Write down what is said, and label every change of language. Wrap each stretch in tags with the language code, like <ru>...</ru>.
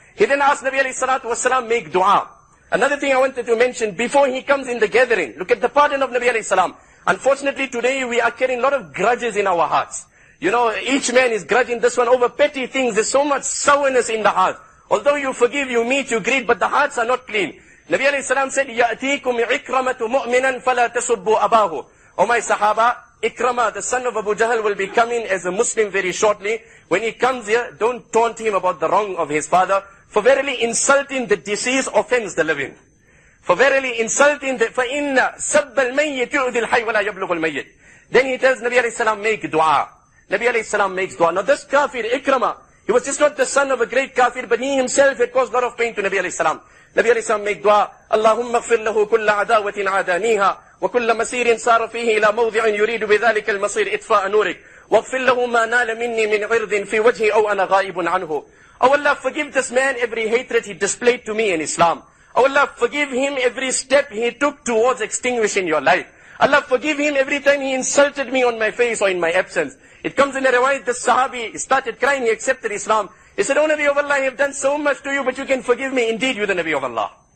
<en>He then asked Nabi alayhi salatu wasalam, make dua. Another thing I wanted to mention, before he comes in the gathering, look at the pardon of Nabi alayhi salam. Unfortunately today we are carrying a lot of grudges in our hearts. You know, each man is grudging this one over petty things. There's so much sourness in the heart. Although you forgive, you meet, you greet, but the hearts are not clean. Nabi alayhi salam said,</en> <ar>يَأْتِيكُمْ عِكْرَمَةُ مُؤْمِنًا فَلَا تَسُبُّوا أَبَاهُ.</ar> <en>O my Sahaba, Ikrama, the son of Abu Jahl, will be coming as a Muslim very shortly. When he comes here, don't taunt him about the wrong of his father. For verily insulting the deceased offends the living. For verily insulting the,</en> <ar>فَإِنَّ سَبَّ الْمَيِّتِ يُؤْذِ الْحَيِّ وَلَا يَبْلُغُ الْمَيِّتِ.</ar> <en>Then he tells Nabi alayhi salam, make dua. Nabi alayhi salam makes dua. Now this kafir, Ikrama, he was just not the son of a great kafir, but he himself had caused a lot of pain to Nabi alayhi salam. Nabi alayhi salam make dua,</en> <ar>Allahumma ghfir lahu kulla adawatin adaniha, وكل مسير صار فيه إلى موضع يريد بذلك المصير إطفاء نورك واغفر له ما نال مني من عرض في وجهي أو أنا غائب عنه.</ar> <en>Oh Allah, forgive this man every hatred he displayed to me in Islam. Oh Allah, forgive him every step he took towards extinguishing your life. Allah, forgive him every time he insulted me on my face or in my absence. It comes in a riwayat, the Sahabi started crying, he accepted Islam. He said, oh Nabi of Allah, I have done so much to you, but you can forgive me. Indeed, you the Nabi of Allah.</en>